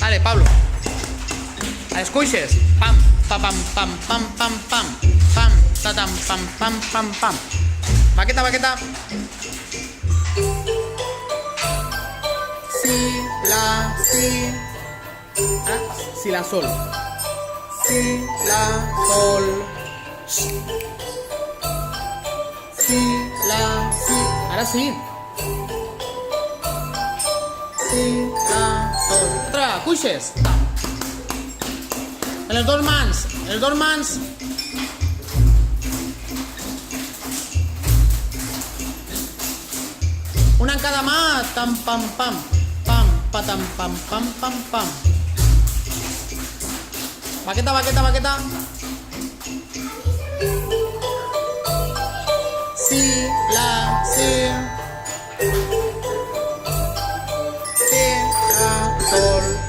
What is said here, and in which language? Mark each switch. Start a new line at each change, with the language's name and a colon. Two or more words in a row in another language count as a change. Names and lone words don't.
Catalan: Pablo. Escuches. Pam, pam, pam, pam, pam, pam, pam. Pam, tatam, pam, pam, pam, pam. Baqueta, baqueta. Si, la, si. Si, la, sol. Si, la, sol. Si, la, si.
Spanish: Ahora sí.
Catalan: Si, la, sol. Otra, escuches. En els dos mans. En els dos mans. Una en cada mà. Tam, pam, pam. Pam, patam, pam, pam, pam, pam. Baqueta, baqueta, baqueta. Si, la, si. Si, la, sol.